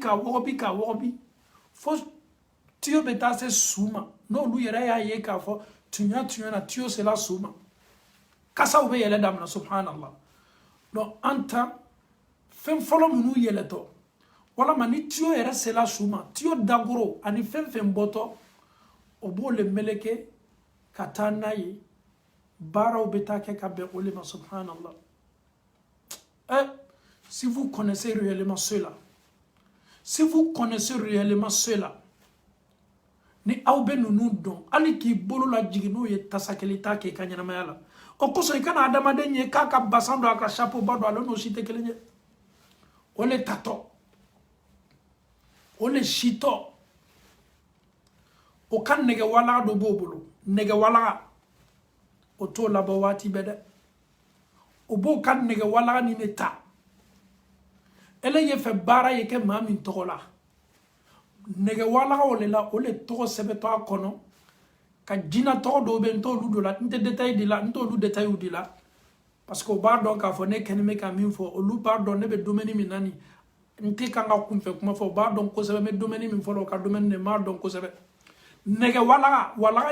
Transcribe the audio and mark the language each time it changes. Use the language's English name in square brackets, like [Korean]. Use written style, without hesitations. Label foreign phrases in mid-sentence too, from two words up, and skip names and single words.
[Bambara] k'a wɔgɔbi k'a wɔgɔbi fo tiyo bɛ taa se su ma n'olu yɛrɛ y'a ye k'a fɔ tunya na tiyo sela su ma kasaw bɛ yɛlɛ daminɛ subhanallah donc an ta fɛn fɔlɔ minnu yɛlɛtɔ walama ni tiyo yɛrɛ sela su ma tiyo dagoro ani fɛn fɛn bɔtɔ o b'o le meleke ka taa n'a ye baaraw bɛ taa kɛ ka bɛn o le ma subhanallah [French] si vous connaissez réellement cela si vous connaissez réellement cela [Bambara] ni aw bɛ ninnu dɔn hali k'i bolo lajigin n'o ye tasa kelen ta k'i ka ɲɛnamaya la o kosɔn i kana adamaden ye k'a ka basan don a ka chapeau ba don ale n'o si tɛ kelen ye o le tatɔ o le sitɔ o ka nɛgɛ walaga dɔ b'o bolo nɛgɛ walaga o t'o labɔ waati bɛɛ dɛ o b'o ka nɛgɛ walaga nin de ta ele ye fɛ baara ye kɛ maa min tɔgɔ la nɛgɛ walaga o le la o le tɔgɔ sɛbɛtɔ a kɔnɔ ka jina tɔgɔ dɔw bɛ n t'olu dɔ la n tɛ détail di la n t'olu détail di la [French] parce que [Bambara] o b'a dɔn k'a fɔ ne kɛlen bɛ ka min fɔ olu b'a dɔn ne bɛ domaine min na nin n tɛ kan ka kunfɛ kuma fɔ o b'a dɔn kosɛbɛ n bɛ domaine min fɔ la o ka domaine de m'a dɔn kosɛbɛ nɛgɛ walaga